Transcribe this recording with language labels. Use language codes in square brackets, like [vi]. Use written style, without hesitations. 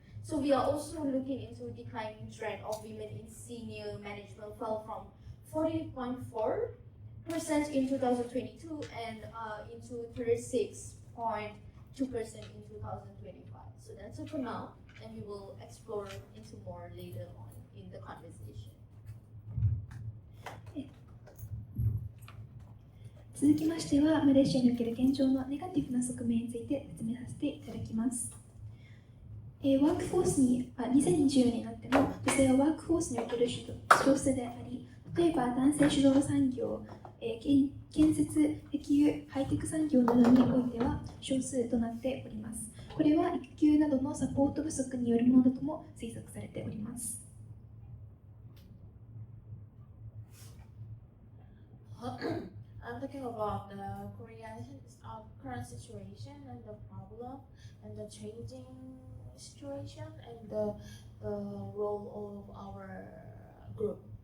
[en] So we are also looking into a declining trend of women in senior management, fell from 40.4% in 2022 and into 36.2% in 2025. So that's it for now, and we will explore into more later on in the conversation. [ja] 続きましては、マレーシアにおける現状のネガティブな側面について説明させていただきます。ワークフォースに2020年になっても女性はワークフォースにおける少数であり、例えば男性主導産業、建設、石油、ハイテク産業などにおいては少数となっております。これは育休などのサポート不足によるものだとも推測されております。 [en] I'm talking about the Korean current situation and the problem and the changing situation and the role of our group.